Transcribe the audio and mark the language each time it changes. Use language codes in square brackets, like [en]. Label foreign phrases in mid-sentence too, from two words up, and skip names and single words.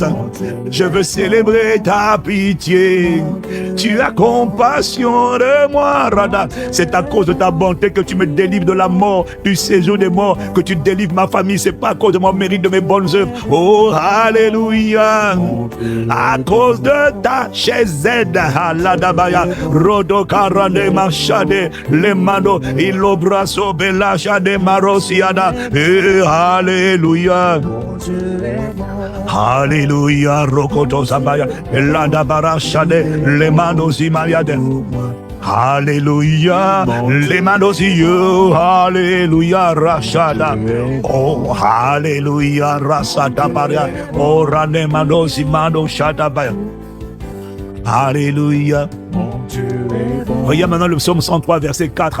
[fr] Je veux célébrer ta pitié. Tu as compassion de moi, Rada. C'est à cause de ta bonté que tu me délivres de la mort, du séjour des morts, que tu délivres ma famille. C'est pas à cause de mon mérite, de mes bonnes œuvres. Oh, alléluia. À cause de ta chaise Aladabaya, Rodo Karane Machade, Lemano, Ilobraso Belachade Marosiada. Alléluia. Alléluia. Rokoto Zabaya, Eladabara Shade, Lemano Zimayade. Alléluia, les mains aux yeux, alléluia, Rachada, oh, alléluia, Rasada Baria, oh, Rane Manosi Mano Shadabaya, alléluia. Regarde maintenant le psaume 103, verset 4.